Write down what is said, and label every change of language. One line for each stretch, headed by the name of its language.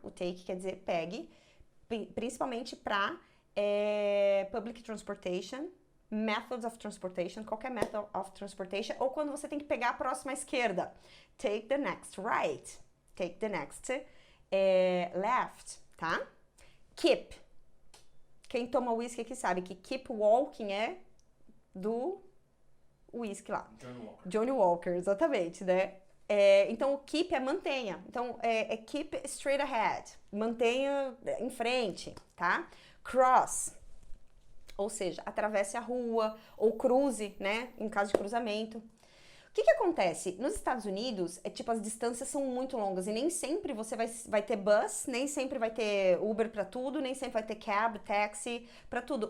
Portuguese: O take quer dizer pegue, principalmente para
English: public transportation, methods of transportation,
Portuguese: qualquer method of transportation, ou quando você tem que pegar a próxima esquerda.
English: Take the next right. Take the next left, tá? Keep.
Portuguese: Quem toma whisky aqui sabe que keep walking é do whisky lá. Johnny Walker, exatamente, né? Então, o keep é mantenha.
English: Então, keep straight ahead.
Portuguese: Mantenha em frente, tá? Cross, ou seja, atravesse a rua ou cruze, né? Em caso de cruzamento. O que acontece? Nos Estados Unidos, as distâncias são muito longas e nem sempre você vai ter bus, nem sempre vai ter Uber para tudo, nem sempre vai ter cab, táxi, para tudo.